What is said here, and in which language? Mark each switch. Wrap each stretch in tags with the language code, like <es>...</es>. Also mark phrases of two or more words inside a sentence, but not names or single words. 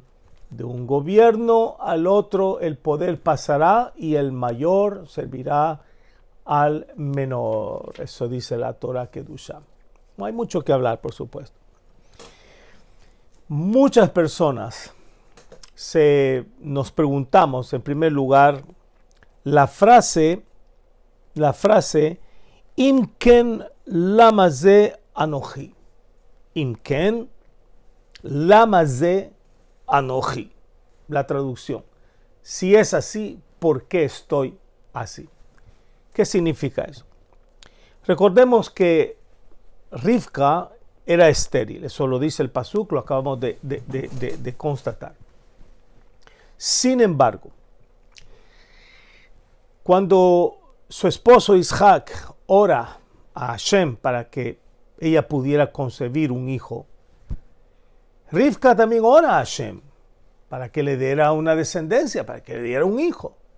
<es>De un gobierno al otro el poder pasará y el mayor servirá al menor. Eso dice la Torah Kedushá. No hay mucho que hablar, por supuesto. Muchas personas nos preguntamos, en primer lugar, la frase</es> <he>אם כן למה זה אנכי. אם כן למה זה אנכי.</he> <es>La traducción. Si es así, ¿por qué estoy así? ¿Qué significa eso? Recordemos que Rivka era estéril. Eso lo dice el pasuk, lo acabamos de constatar. Sin embargo, cuando su esposo Yitzhak ora a Hashem para que ella pudiera concebir un hijo, Rivka también ora a Hashem para que le diera una descendencia, para que le diera un hijo.</es>